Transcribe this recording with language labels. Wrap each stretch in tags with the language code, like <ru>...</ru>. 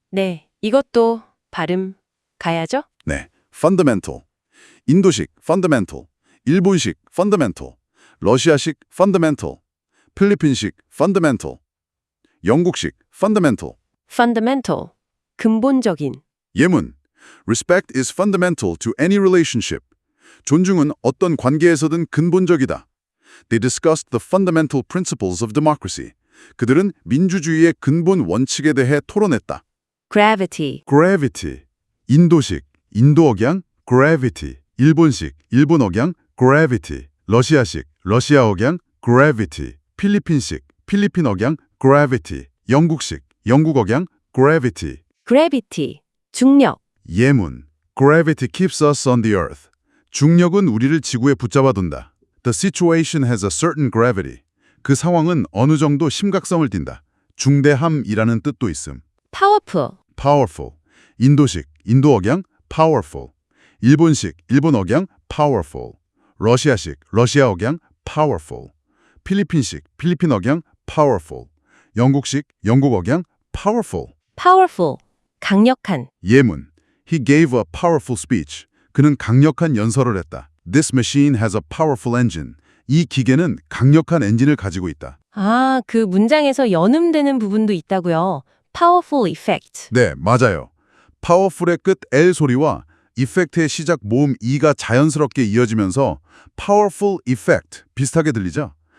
<ko>네, 이것도 발음 가야죠?</ko> <en>네, fundamental.</en> <ko>인도식 fundamental, 일본식 fundamental, 러시아식 fundamental, 필리핀식 fundamental, 영국식 fundamental. fundamental, 근본적인.</ko> <en>예문, respect is fundamental to any relationship.</en> <ko>존중은 어떤 관계에서든 근본적이다.</ko> <en>They discussed the fundamental principles of democracy.</en> <ko>그들은 민주주의의 근본 원칙에 대해 토론했다.</ko> <en>gravity,</en> <ko>gravity, 인도식, 인도 억양 gravity, 일본식, 일본 억양 gravity, 러시아식, 러시아 억양 gravity, 필리핀식, 필리핀 억양 gravity, 영국식, 영국 억양 gravity. gravity, 중력.</ko> <en>예문, gravity keeps us on the earth.</en> <ko>중력은 우리를 지구에 붙잡아둔다.</ko> <en>The situation has a certain gravity.</en> <ko>그 상황은 어느 정도 심각성을 띈다. 중대함이라는 뜻도 있음.</ko> <en>powerful, powerful.</en> <ko>인도식, 인도 억양 powerful. 일본식, 일본 억양 powerful. 러시아식, 러시아 억양 powerful. 필리핀식, 필리핀 억양 powerful. 영국식, 영국 억양 powerful. powerful, 강력한.</ko> <en>예문, He gave a powerful speech.</en> <ko>그는 강력한 연설을 했다.</ko> <en>This machine has a powerful engine.</en> <ko>이 기계는 강력한 엔진을 가지고 있다. 아, 그 문장에서 연음되는 부분도 있다고요.</ko> <en>powerful effect.</en> <ko>네, 맞아요. powerful의 끝 L 소리와 effect의 시작 모음 E가 자연스럽게 이어지면서 powerful effect 비슷하게 들리죠?</ko>